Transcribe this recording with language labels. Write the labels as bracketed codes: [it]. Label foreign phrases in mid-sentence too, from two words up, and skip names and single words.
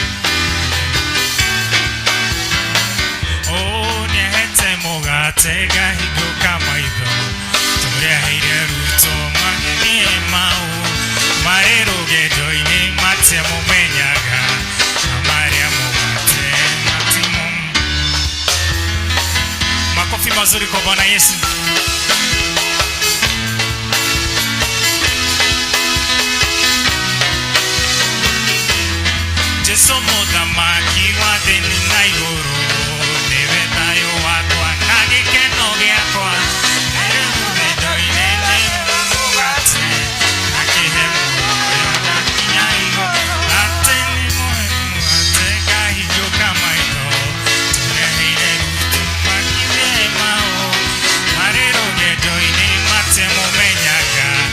[ki] nĩahete mũgate gahingũka maitho tũrĩaheire ruto magenie mau marĩ rũgendo-inĩ matia mũmenyaga na marĩa mũgate matimo. [sw] Makofi mazuri kwa Bwana Yesu. [ki] Jesu mũthamaki wa thĩ na igũrũ nĩwe thayũ wakwa na gĩkeno gĩakwa narĩ rũgendo-inĩ nĩ mũgate akĩhe muoyo ndakinya igũrũ atĩ nĩ mũgate ngahingũka maitho tũreheire ruto makinyie mau marĩ rũgendo-inĩ matia mũmenyaga